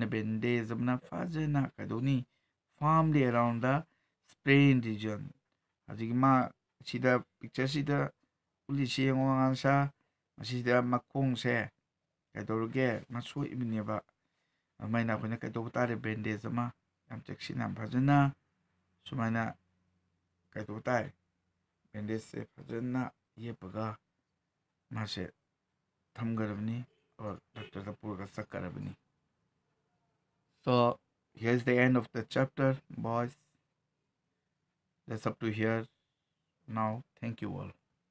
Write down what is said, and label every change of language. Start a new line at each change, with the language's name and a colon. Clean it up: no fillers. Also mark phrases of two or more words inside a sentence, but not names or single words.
Manipuri: ꯕꯦꯟꯗꯦꯖ ꯑꯃꯅ ꯐꯖꯅ ꯀꯩꯗꯧꯅꯤ
English: firmly around the sprain region
Manipuri: ꯍꯧꯖꯤꯛꯀꯤ ꯃꯥ ꯁꯤꯗ ꯄꯤꯛꯆꯔꯁꯤꯗ ꯎꯠꯂꯤꯁꯤ ꯌꯦꯡꯉꯣ ꯑꯉꯥꯡꯁꯥ ꯃꯁꯤꯗ ꯃꯈꯣꯡꯁꯦ ꯀꯩꯗꯧꯔꯒꯦ ꯃꯁꯣꯛꯏꯕꯅꯦꯕ ꯑꯗꯨꯃꯥꯏꯅ ꯑꯩꯈꯣꯏꯅ ꯀꯩꯗꯧꯕ ꯇꯥꯔꯦ ꯕꯦꯟꯗꯦꯖ ꯑꯃ ꯌꯥꯝ ꯆꯦꯛꯁꯤꯟꯅ ꯐꯖꯅ ꯁꯨꯃꯥꯏꯅ ꯀꯩꯗꯧꯕ ꯇꯥꯏ ꯕꯦꯟꯗꯦꯖꯁꯦ ꯐꯖꯅ ꯌꯦꯞꯄꯒ ꯃꯥꯁꯦ ꯊꯝꯒꯗꯕꯅꯤ or ꯗꯣꯛꯇꯔꯗ ꯄꯨꯔꯒ ꯆꯠꯀꯗꯕꯅꯤ.
English: So here's the end of the chapter, boys. That's up to here now. Thank you all.